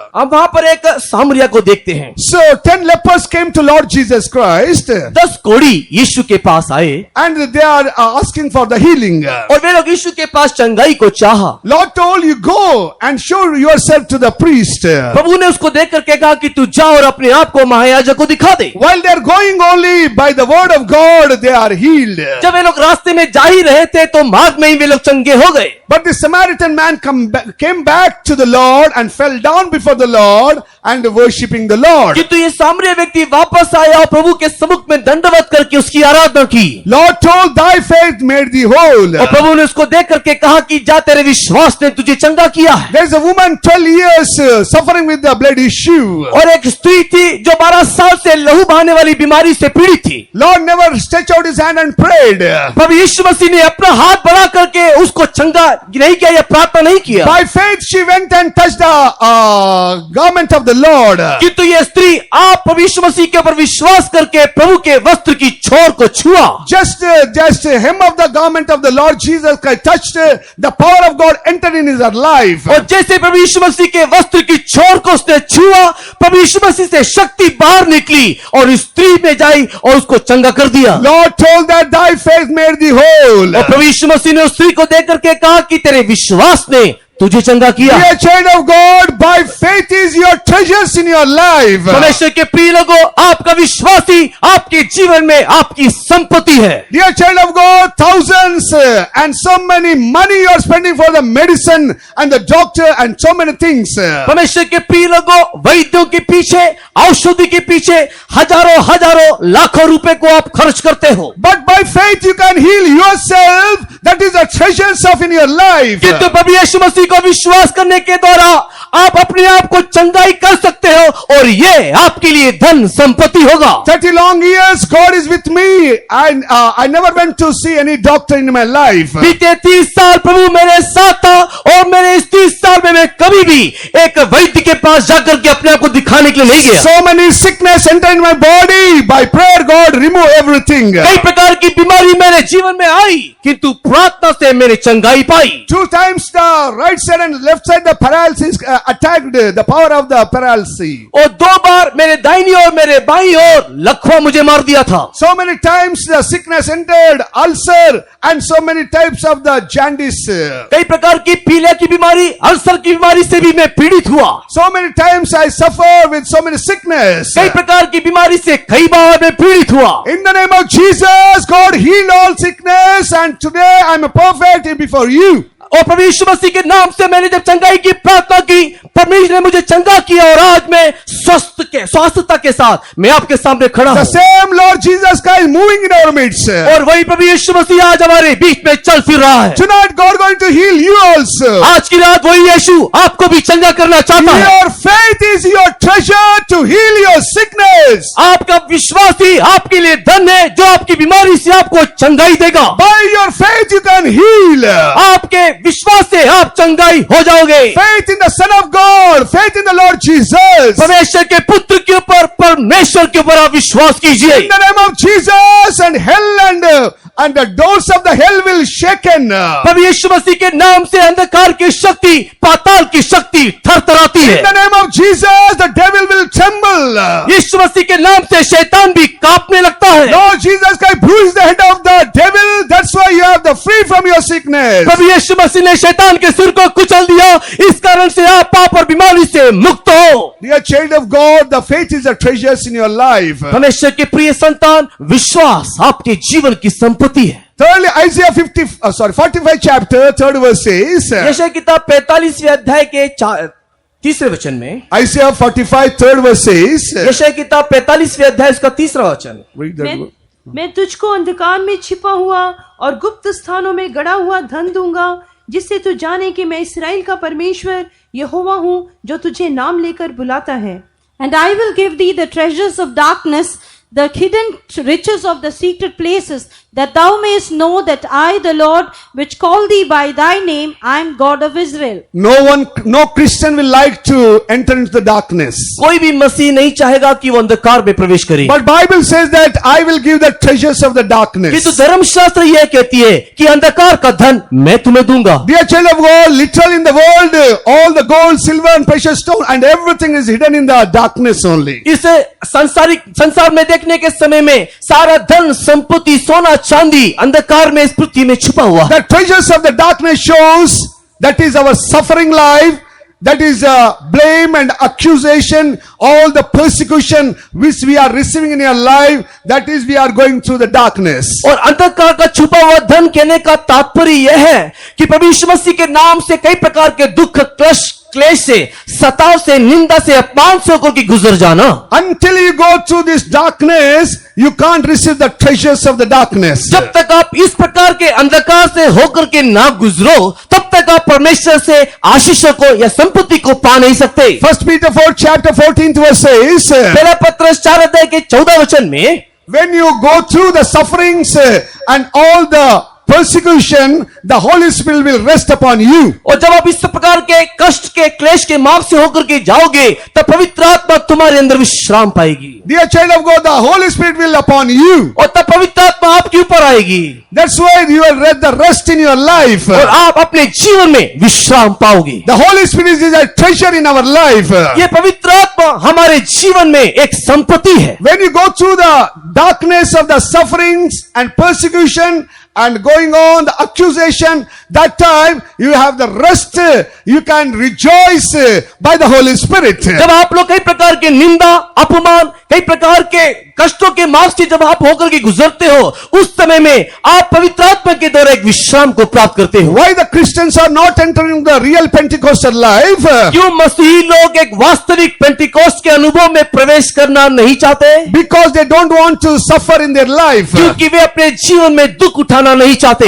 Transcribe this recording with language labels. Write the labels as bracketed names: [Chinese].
[Hindi] अब वहां पर एक सामरिया को देखते हैं। [English] So 10 lepers came to Lord Jesus Christ [Hindi] 10 कोढ़ी यीशु के पास आए [English] and they are asking for the healing. [Hindi] और वे लोग यीशु के पास चंगाई को चाहा। [English] Lord told you go and show yourself to the priest. [Hindi] प्रभु ने उसको देख करके कहा कि तू जा और अपने आप को महायाजक को दिखा दे। [English] While they are going only by the word of God, they are healed. [Hindi] जब वे लोग रास्ते में जा ही रहे थे तो मार्ग में ही वे लोग चंगे हो गए। [English] But the Samaritan man came back to the Lord and fell down before the Lord and worshipping the Lord. [Hindi] किंतु ये सामरिया व्यक्ति वापस आया और प्रभु के सम्मुख में दंडवत करके उसकी आराधना की। [English] Lord told, thy faith made thee whole. [Hindi] और प्रभु ने उसको देख करके कहा कि जा तेरे विश्वास ने तुझे चंगा किया है। [English] There's a woman 12 years suffering with the blood issue. [Hindi] और एक स्त्री थी जो 12 साल से लहू बहाने वाली बीमारी से पीड़ित थी। [English] Lord never stretched out his hand and prayed. [Hindi] प्रभु यीशु मसीह ने अपना हाथ बढ़ा करके उसको चंगा नहीं किया या प्रार्थना नहीं किया। [English] By faith she went and touched the garment of the Lord. [Hindi] किंतु ये स्त्री आप प्रभु यीशु मसीह के ऊपर विश्वास करके प्रभु के वस्त्र की छोर को छुआ। [English] Just hem of the garment of the Lord Jesus Christ touched, the power of God entered in his life. [Hindi] और जैसे प्रभु यीशु मसीह के वस्त्र की छोर को उसने छुआ, प्रभु यीशु मसीह से शक्ति बाहर निकली और इस स्त्री में जाई और उसको चंगा कर दिया। [English] Lord told that thy faith made thee whole. [Hindi] और प्रभु यीशु मसीह ने उस स्त्री को देख करके कहा कि तेरे विश्वास ने तुझे चंगा किया। [English] Dear child of God, by faith is your treasures in your life. [Hindi] परमेश्वर के प्रिय लोगों, आपका विश्वास ही आपके जीवन में आपकी संपत्ति है। [English] Dear child of God, thousands and so many money you are spending for the medicine and the doctor and so many things. [Hindi] परमेश्वर के प्रिय लोगों, वैद्यों के पीछे, औषधि के पीछे हजारों लाखों रुपए को आप खर्च करते हो। [English] But by faith you can heal yourself. That is the treasures of in your life. [Hindi] किंतु प्रभु यीशु मसीह को विश्वास करने के द्वारा आप अपने आप को चंगाई कर सकते हो और ये आपके लिए धन संपत्ति होगा। [English] 30 long years God is with me. I never went to see any doctor in my life. [Hindi] बीते 30 साल प्रभु मेरे साथ था और मेरे इस 30 साल में मैं कभी भी एक वैद्य के पास जाकर के अपने आप को दिखाने के लिए नहीं गया। [English] So many sickness enter in my body. By prayer God remove everything. [Hindi] कई प्रकार की बीमारी मेरे जीवन में आई किंतु प्रार्थना से मैंने चंगाई पाई। [English] 2 times the right side and left side the paralysis attacked the power of the paralysis. [Hindi] और 2 बार मेरे दाहिनी और मेरे बाईं ओर लकवा मुझे मार दिया था। [English] So many times the sickness entered, ulcer and so many types of the jaundice. [Hindi] कई प्रकार की पीलिया की बीमारी, अल्सर की बीमारी से भी मैं पीड़ित हुआ। [English] So many times I suffer with so many sickness. [Hindi] कई प्रकार की बीमारी से कई बार मैं पीड़ित हुआ। [English] In the name of Jesus, God healed all sickness and today I am perfect before you. [Hindi] और प्रभु यीशु मसीह के नाम से मैंने जब चंगाई की प्रार्थना की, परमेश्वर ने मुझे चंगा किया और आज मैं स्वस्थता के साथ मैं आपके सामने खड़ा हूं। [English] The same Lord Jesus Christ moving in our midst. [Hindi] और वही प्रभु यीशु मसीह आज हमारे बीच में चल फिर रहा है। [English] Tonight God going to heal you also. [Hindi] आज की रात वही यीशु आपको भी चंगा करना चाहता है। [English] Your faith is your treasure to heal your sickness. [Hindi] आपका विश्वास ही आपके लिए धन है जो आपकी बीमारी से आपको चंगाई देगा। [English] By your faith you can heal. [Hindi] आपके विश्वास से आप चंगाई हो जाओगे। [English] Faith in the Son of God, faith in the Lord Jesus. [Hindi] परमेश्वर के पुत्र के ऊपर, परमेश्वर के ऊपर आप विश्वास कीजिए। [English] In the name of Jesus, and hell and the doors of the hell will shaken. [Hindi] प्रभु यीशु मसीह के नाम से अंधकार की शक्ति, पाताल की शक्ति थरथराती है। [English] In the name of Jesus, the devil will tremble. [Hindi] यीशु मसीह के नाम से शैतान भी कांपने लगता है। [English] Lord Jesus Christ bruised the head of the devil. That's why you have got the free from your sickness. [Hindi] प्रभु यीशु मसीह ने शैतान के सिर को कुचल दिया, इस कारण से आप पाप और बीमारी से मुक्त हो। [English] Dear child of God, the faith is the treasures in your life. [Hindi] परमेश्वर के प्रिय संतान, विश्वास आपके जीवन की संपत्ति है। [English] Thirdly, Isaiah 45 chapter, 3rd verse says, [Hindi] यशायाह किताब 45वें अध्याय के 3रे वचन में, [English] Isaiah 45, 3rd verse says, [Hindi] यशायाह किताब 45वें अध्याय उसका 3रा वचन, [English] read that. [Hindi] मैं तुझको अंधकार में छिपा हुआ और गुप्त स्थानों में गड़ा हुआ धन दूंगा, जिससे तू जाने कि मैं इस्राएल का परमेश्वर यहोवा हूँ, जो तुझे नाम लेकर बुलाता है। [English] And I will give thee the treasures of darkness, the hidden riches of the secret places, that thou mayest know that I, the Lord, which call thee by thy name, I am God of Israel. No Christian will like to enter into the darkness. [Hindi] कोई भी मसीह नहीं चाहेगा कि वो अंधकार में प्रवेश करे। [English] But Bible says that I will give the treasures of the darkness. [Hindi] किंतु धर्मशास्त्र यह कहती है कि अंधकार का धन मैं तुम्हें दूंगा। [English] Dear child of God, literally in the world, all the gold, silver and precious stone and everything is hidden in the darkness only. [Hindi] इसे संसार में देखने के समय में सारा धन, संपत्ति, सोना, चांदी अंधकार में, इस पृथ्वी में छुपा हुआ। [English] The treasures of the darkness shows that is our suffering life, that is blame and accusation, all the persecution which we are receiving in your life, that is we are going through the darkness. [Hindi] और अंधकार का छुपा हुआ धन कहने का तात्पर्य यह है कि प्रभु यीशु मसीह के नाम से कई प्रकार के दुख, क्लेश से, सताव से, निंदा से, अपमान से होकर के गुजर जाना। [English] Until you go through this darkness, you can't receive the treasures of the darkness. [Hindi] जब तक आप इस प्रकार के अंधकार से होकर के ना गुजरो, तब तक आप परमेश्वर से आशीषों को या संपत्ति को पा नहीं सकते। [English] 1 Peter 4 chapter 14th verse says, [Hindi] पहला पत्रस 4 अध्याय के 14 वचन में, [English] when you go through the sufferings and all the persecution, the Holy Spirit will rest upon you. [Hindi] और जब आप इस प्रकार के कष्ट के, क्लेश के मार्ग से होकर के जाओगे, तब पवित्र आत्मा तुम्हारे अंदर विश्राम पाएगी। [English] Dear child of God, the Holy Spirit will upon you. [Hindi] और तब पवित्र आत्मा आपके ऊपर आएगी। [English] That's why you will get the rest in your life. [Hindi] और आप अपने जीवन में विश्राम पाओगे। [English] The Holy Spirit is a treasure in our life. [Hindi] ये पवित्र आत्मा हमारे जीवन में एक संपत्ति है। [English] When you go through the darkness of the sufferings and persecution and going on the accusation, that time you have the rest, you can rejoice by the Holy Spirit. [Hindi] जब आप लोग कई प्रकार के निंदा, अपमान, कई प्रकार के कष्टों के मार्ग से जब आप होकर के गुजरते हो, उस समय में आप पवित्र आत्मा के द्वारा एक विश्राम को प्राप्त करते हो। [English] Why the Christians are not entering the real Pentecostal life? [Hindi] क्यों मसीही लोग एक वास्तविक पेंटिकोस्ट के अनुभव में प्रवेश करना नहीं चाहते? [English] Because they don't want to suffer in their life. [Hindi] क्योंकि वे अपने जीवन में दुख उठाना नहीं चाहते।